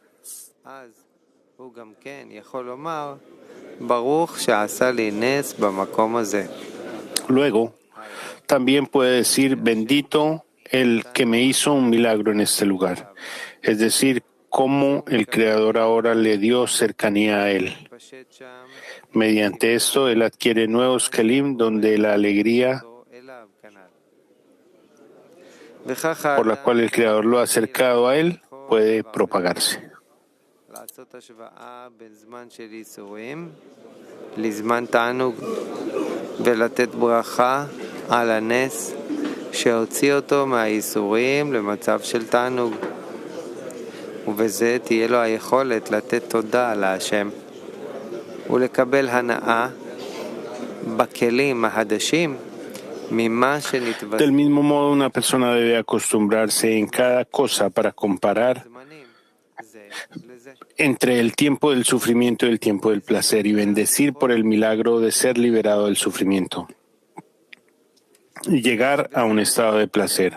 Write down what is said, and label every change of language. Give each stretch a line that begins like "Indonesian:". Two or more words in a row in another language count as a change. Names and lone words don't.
Spanish: Luego, también puede decir, bendito el que me hizo un milagro en este lugar, es decir, cómo el Creador ahora le dio cercanía a él. Mediante esto, él adquiere nuevos kelim donde la alegría por la cual el Creador lo ha acercado a él puede propagarse.
Hebrew: ובזה תהיה לו היכולת לתת תודה להשם ולקבל הנאה בכלים החדשים ממה שנתווסף.
Spanish: Del mismo modo, una persona debe acostumbrarse en cada cosa para comparar entre el tiempo del sufrimiento y el tiempo del placer y bendecir por el milagro de ser liberado del sufrimiento y llegar a un estado de placer.